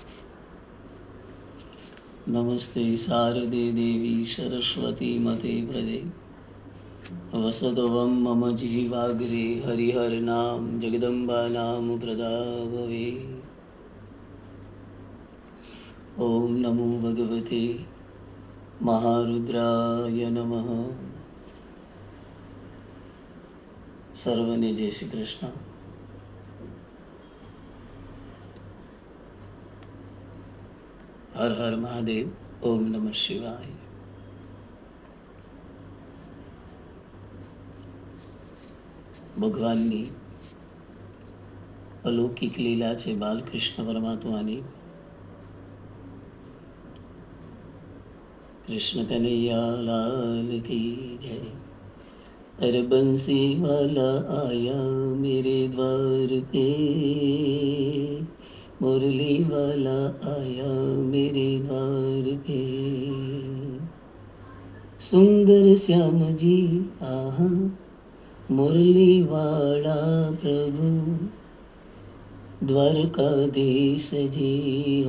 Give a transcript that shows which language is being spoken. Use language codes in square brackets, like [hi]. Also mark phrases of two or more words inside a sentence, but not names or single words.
[sa] नमस्ते शारदे देवी सरस्वती मते प्रदे वसतवं मम जीवाग्रे हरिहरनाम जगदम्बानाम प्रदाभवे। ओम नमो भगवते महारुद्राय नमः। [gu] સર્વને જય શ્રી કૃષ્ણ. હર હર મહાદેવ. [sa] ओम नमः शिवाय. [gu] ભગવાનની અલૌકિક લીલા છે બાલકૃષ્ણ પરમાત્માની. [hi] कृष्ण कन्हैया लाल की जय। अरे बंसी वाला आया मेरे द्वार पे, मुरली वाला आया मेरे द्वार पे, सुंदर श्याम जी आहा मुरली वाला प्रभु द्वारकाधीश जी हो।